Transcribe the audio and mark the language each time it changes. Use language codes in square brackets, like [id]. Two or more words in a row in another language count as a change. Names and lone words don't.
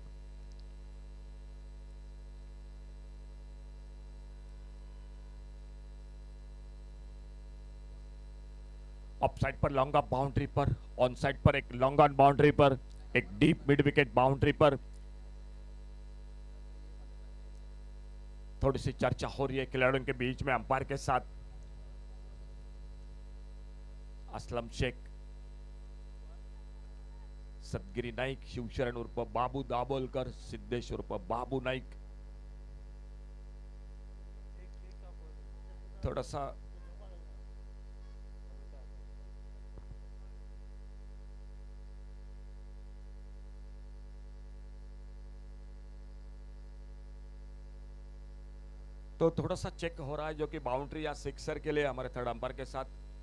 [en] off side [hi] पर [en] long off boundary [hi] पर, [en] on side [hi] पर एक [en] long on boundary [hi] पर, एक [en] deep mid wicket boundary [hi] पर। थोड़ी सी चर्चा हो रही है खिलाड़ियों के बीच में अंपायर के साथ। असलम शेख, सदगिरी नाईक, शिवशरण उर्फ बाबू दाभोलकर, सिद्धेश उर्फ बाबू नाईक। थोड़ा सा तो थोड़ा सा चेक हो रहा है, जो कि बाउंड्री या सिक्सर के लिए हमारे [en] third umpire [hi] के साथ।